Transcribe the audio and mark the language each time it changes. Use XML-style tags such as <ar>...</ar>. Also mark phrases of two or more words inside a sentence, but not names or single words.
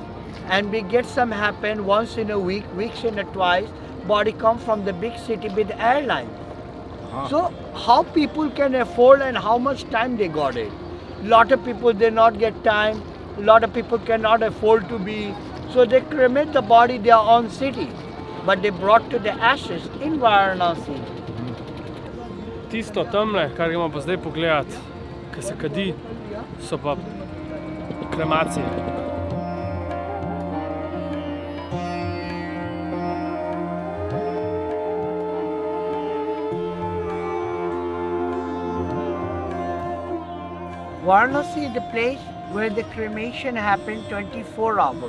<en>And we get some happen once in a week, weeks in a twice, body come from the big city with the airline. So how people can afford and how much time they got it? Lot of people they not get time, lot of people cannot afford to be, so they cremate the body their own city, but they brought to the ashes in Varanasi.</en> <sl>Tisto tamle, kar gremo pa zdaj pogledat, ki se kadi, so pa kremacije.</sl> <en>Varanasi is the place where the cremation happened 24 hours.</en>